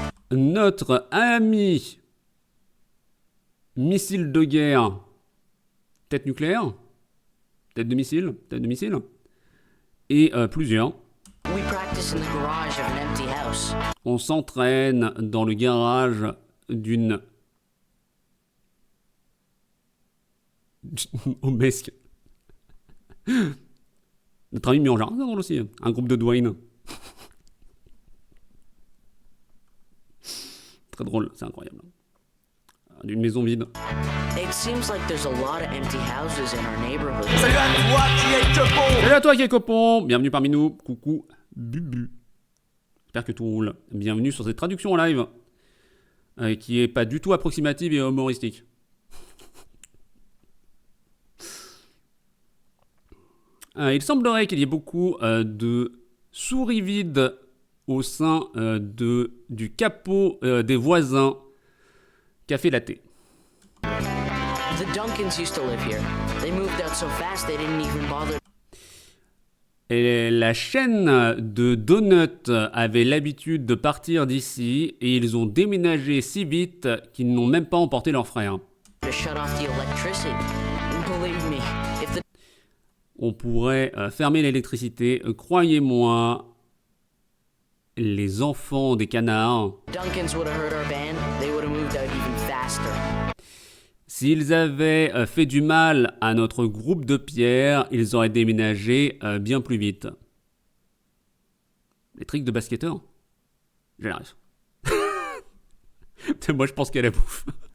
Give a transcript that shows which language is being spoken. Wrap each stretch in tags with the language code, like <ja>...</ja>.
<fr>Notre ami missile de guerre, tête nucléaire, tête de missile, et plusieurs.</fr> <en>We practice in the garage of an empty house.</en> <fr>On s'entraîne dans le garage d'une Omesque. Notre ami Murgeon, c'est drôle aussi. Un groupe de Dwayne. Très drôle, c'est incroyable. D'une maison vide.</fr> <en>It seems like there's a lot of empty houses in our neighborhood.</en> <fr>Salut à toi qui est copon. Bienvenue parmi nous. Coucou Bubu. J'espère que tout roule. Bienvenue sur cette traduction en live. Qui est pas du tout approximative et humoristique. Il semblerait qu'il y ait beaucoup de souris vides au sein du capot des voisins. Café latte.</fr> <en>The Duncans used to live here. They moved out so fast they didn't even bother.</en> <fr>Et la chaîne de donuts avait l'habitude de partir d'ici et ils ont déménagé si vite qu'ils n'ont même pas emporté leurs frères.</fr> <en>To shut off the electricity. Believe me, if the</en> <fr>On pourrait fermer l'électricité. Croyez-moi, les enfants des canards,</fr> <en>Duncans would have heard our band, they would have moved out even faster.</en> <fr>s'ils avaient fait du mal à notre groupe de pierre, ils auraient déménagé bien plus vite. Les tricks de basketteur, j'arrive. Moi, je pense qu'elle a bouffe.</fr>